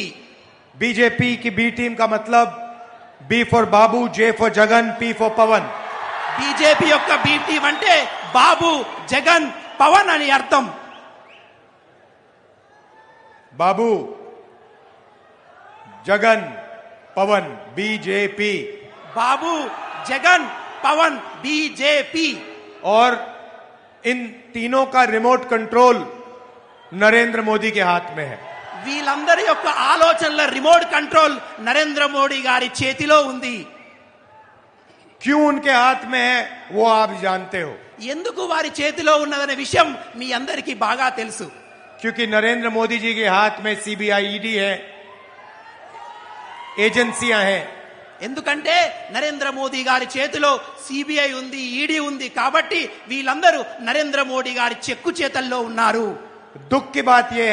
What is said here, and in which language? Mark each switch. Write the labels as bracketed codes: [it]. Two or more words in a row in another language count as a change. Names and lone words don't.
[hi] बीजेपी की [en] B team [hi] का मतलब [en] B for [hi] बाबू, [en] J for [hi] जगन, [en] P for [hi] पवन। [te] బీజేపీ యొక్క [en] B team [te] అంటే బాబు, జగన్, పవన్ అని అర్థం. [hi] बाबू, जगन, पवन, बीजेपी। [te] బాబు, జగన్, పవన్, బీజేపీ. [hi] और इन तीनों का [en] remote control [hi] नरेंद्र मोदी के हाथ में है। [te] వీళ్ళందరి యొక్క ఆలోచనల [en] remote control [te] నరేంద్ర మోడీ గారి చేతిలో ఉంది. [hi] क्यों उनके हाथ में है वो आप जानते हो। [te] ఎందుకు వారి చేతిలో ఉన్నదనే విషయం మీ అందరికీ బాగా తెలుసు. [hi] क्योंकि नरेंद्र मोदी जी के हाथ में सीबीआई, ईडी है, एजेंसियां हैं [te] ఎందుకంటే నరేంద్ర మోదీ గారి చేతిలో సిబిఐ ఉంది, ఈడీ ఉంది కాబట్టి వీళ్ళందరూ నరేంద్ర మోడీ గారి చెక్కు చేతల్లో ఉన్నారు. [hi] दुख की बात यह है